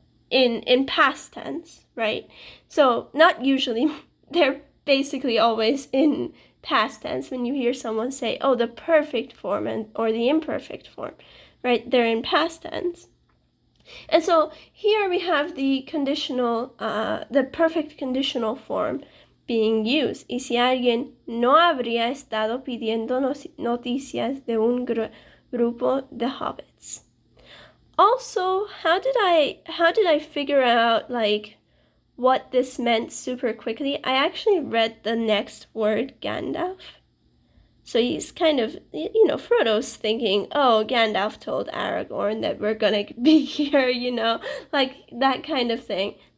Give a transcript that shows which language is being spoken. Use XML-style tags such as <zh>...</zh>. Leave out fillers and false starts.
<en>In past tense, right? So, not usually, they're basically always in past tense when you hear someone say, oh, the perfect form or the imperfect form, right? They're in past tense. And so here we have the conditional, the perfect conditional form being used.</en> <es>Y si alguien no habría estado pidiendo noticias de un grupo de hobbits.</es> <en>Also, how did I figure out what this meant super quickly? I actually read the next word, Gandalf. So he's kind of, Frodo's thinking, oh, Gandalf told Aragorn that we're gonna be here, that kind of thing.</en>